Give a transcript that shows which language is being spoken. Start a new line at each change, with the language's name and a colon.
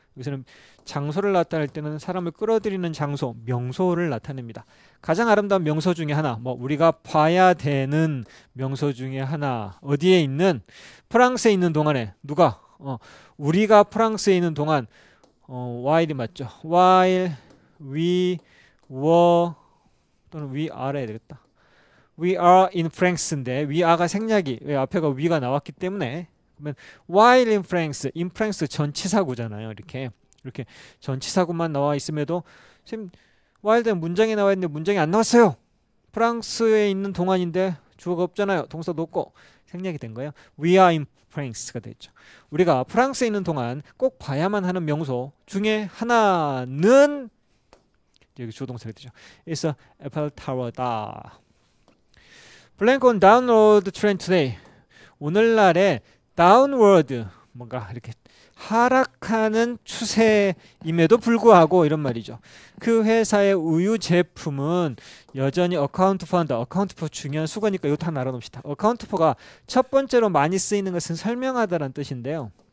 Korean: 여기서는 장소를 나타낼 때는 사람을 끌어들이는 장소, 명소를 나타냅니다. 가장 아름다운 명소 중에 하나, 뭐 우리가 봐야 되는 명소 중에 하나, 어디에 있는 프랑스에 있는 동안에 누가 우리가 프랑스에 있는 동안 while이 맞죠?
English: while we were
Korean: 또는
English: we are
Korean: 해야 되겠다.
English: we are in France
Korean: 인데 we are가 생략이 왜 앞에가 we가 나왔기 때문에 그러면
English: while in France
Korean: 전치사구잖아요. 이렇게 전치사구만 나와 있음에도 지금 while 된 문장이 나와 있는데 문장이 안 나왔어요. 프랑스에 있는 동안인데 주어가 없잖아요. 동사도 없고 생략이 된 거예요.
English: We are in France
Korean: 가 됐죠. 우리가 프랑스에 있는 동안 꼭 봐야만 하는 명소 중에 하나는 여기 주어동사가 되죠.
English: It's a Eiffel Tower다. Blank on downward trend today.
Korean: 오늘날의 downward 뭔가 이렇게 하락하는 추세임에도 불구하고 이런 말이죠. 그 회사의 우유 제품은 여전히 account for 중요한 수거니까 이거 다 알아놓읍시다. account for가 첫 번째로 많이 쓰이는 것은 설명하다라는 뜻인데요.